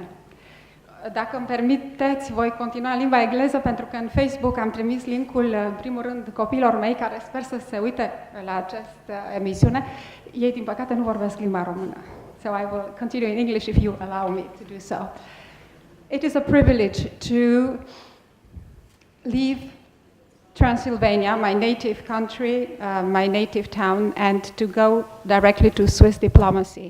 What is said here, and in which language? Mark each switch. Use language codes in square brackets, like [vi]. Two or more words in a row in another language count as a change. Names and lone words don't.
[ro] Dacă îmi permiteți, voi continua în limba engleză pentru că în Facebook am trimis linkul, în primul rând, copiilor mei care sper să se uite la această emisiune. Ei, din păcate, nu vorbesc limba română. [en] So I will continue in English if you allow me to do so. It is a privilege to leave Transylvania, my native country, my native town, and to go directly to Swiss diplomacy.